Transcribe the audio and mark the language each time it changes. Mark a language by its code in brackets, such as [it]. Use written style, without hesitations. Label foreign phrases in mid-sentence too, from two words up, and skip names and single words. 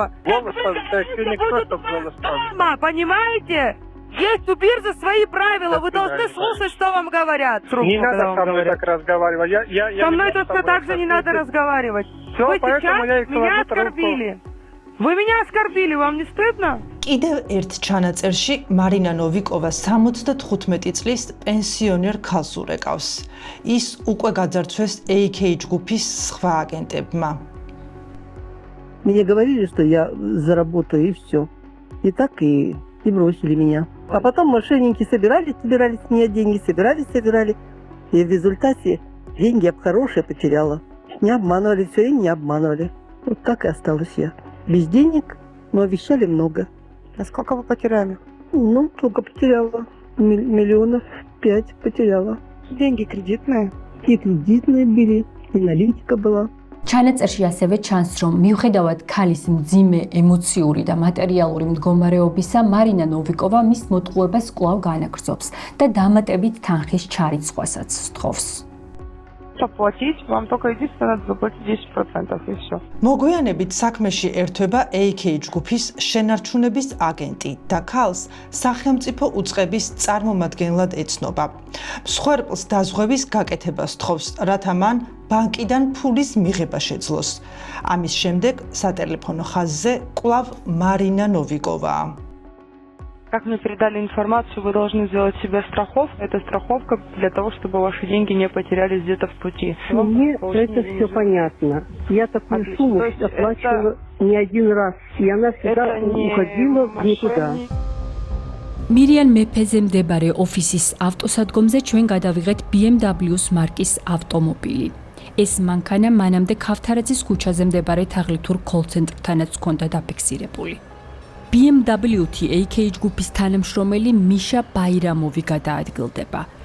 [ru] Голос никто, чтобы голос Мама, понимаете? Есть у биржи свои правила, вы должны слушать, что вам говорят. Не надо со мной так разговаривать. Со мной точно так же не надо разговаривать. Все, Вы поэтому я их меня оскорбили. Вы меня оскорбили, вам не стыдно? [ka] კიდევ ერთ ჩანაწერში მარინა ნოვიკოვა 75 წლის პენსიონერ ქალს ურეკავს. ის უკვე გაძარცვეს AK ჯგუფის სხვა აგენტებმა. [ru] Мне говорили, что я заработаю и все. И так и бросили меня. А потом мошенники собирали с меня деньги, собирали. И в результате деньги я хорошие потеряла. Не обманывали, все время не обманывали. Вот так и осталась я. Без денег, но обещали много. А сколько вы потеряли? Ну, только потеряла. миллионов 5 потеряла. Деньги кредитные. И кредитные были, и наличка была. [ka] ჩანაწერში ასევე ჩანს, რომ მიუხედავად ქალის მძიმე ემოციური და მატერიალური მდგომარეობისა, მარინა ნოვიკოვა მის მოტყუებას კვლავ განაგრძობს და დამატებით თანხის ჩარიცხვასაც სთხოვს. [ru] Заплатить, вам только единственное надо заплатить 10% и все. [ka] მოგვიანებით საქმეში ერთვება AK ჯგუფის შენარჩუნების აგენტი და ქალს სახელმწიფო უწყების წარმომადგენლად ეცნობა. მსხვერპლს დაზღვევის გაკეთება სთხოვს, რათა მან ბანკიდან ფულის მიღება შეძლოს. ამის შემდეგ სატელეფონო ხაზზე კვლავ მარინა ნოვიკოვაა. [ru] Как мне передали информацию, вы должны сделать себе страховку. Это страховка для того, чтобы ваши деньги не потерялись где-то в пути. Мне это все понятно. Я такую сумму оплачивала не один раз. И она всегда уходила в никуда. [ka] მირიან მეფეზე მდებარე ოფისის ავტოსადგომზე ჩვენ გადავიღეთ BMW-ს მარკის ავტომობილი. ეს მანქანა მანამდე ქავთარაძის ქუჩაზე მდებარე თაღლითურ კოლ-ცენტრთანაც ჰქონდა დაფიქსირებული. BMW-თ AK ჯგუფის თანამშრომელი მიშა ბაირამოვი გადაადგილდება.